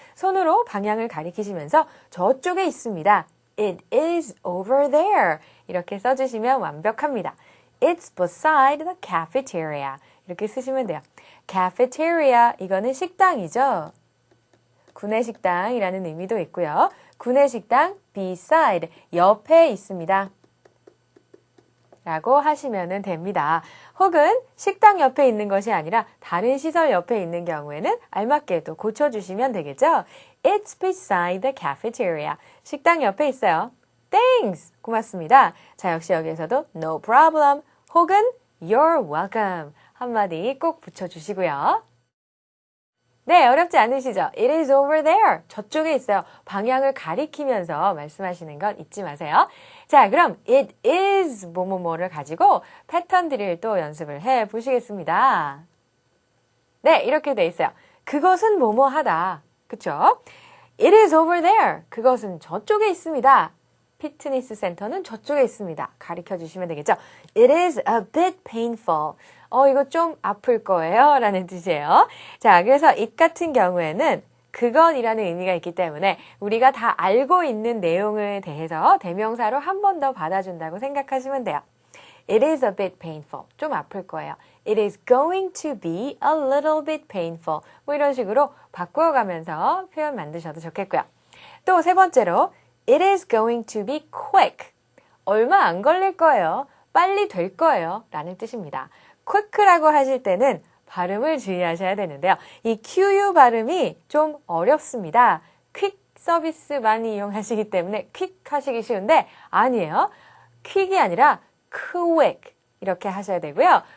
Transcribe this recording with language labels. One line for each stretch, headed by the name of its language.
Korean: 손으로 방향을 가리키시면서 저쪽에 있습니다.
English: It is over there.
Korean: 이렇게 써주시면 완벽합니다.
English: It's beside the cafeteria.
Korean: 이렇게 쓰시면 돼요. cafeteria, 이거는 식당이죠. 구내식당이라는 의미도 있고요. 구내식당 beside, 옆에 있습니다. 라고 하시면 됩니다. 혹은 식당 옆에 있는 것이 아니라 다른 시설 옆에 있는 경우에는 알맞게 또 고쳐주시면 되겠죠.
English: It's beside the cafeteria.
Korean: 식당 옆에 있어요.
English: Thanks!
Korean: 고맙습니다. 자, 역시 여기에서도
English: no problem
Korean: 혹은
English: you're welcome
Korean: 한마디 꼭 붙여주시고요. 네, 어렵지 않으시죠?
English: It is over there.
Korean: 저쪽에 있어요. 방향을 가리키면서 말씀하시는 건 잊지 마세요. 자, 그럼 it is 뭐뭐뭐를 가지고 패턴 드릴 또 연습을 해 보시겠습니다. 네, 이렇게 돼 있어요. 그것은 뭐뭐하다. 그쵸?
English: It is over there.
Korean: 그것은 저쪽에 있습니다. 피트니스 센터는 저쪽에 있습니다. 가리켜 주시면 되겠죠?
English: It is a bit painful.
Korean: 이거 좀 아플 거예요. 라는 뜻이에요. 자, 그래서 it 같은 경우에는 그건이라는 의미가 있기 때문에 우리가 다 알고 있는 내용을 대해서 대명사로 한 번 더 받아준다고 생각하시면 돼요.
English: It is a bit painful.
Korean: 좀 아플 거예요.
English: It is going to be a little bit painful.
Korean: 뭐 이런 식으로 바꾸어가면서 표현 만드셔도 좋겠고요. 또 세 번째로
English: It is going to be quick.
Korean: 얼마 안 걸릴 거예요. 빨리 될 거예요. 라는 뜻입니다. quick라고 하실 때는 발음을 주의하셔야 되는데요. 이 QU 발음이 좀 어렵습니다. quick 서비스 많이 이용하시기 때문에 quick 하시기 쉬운데 아니에요. quick이 아니라 quick 이렇게 하셔야 되고요.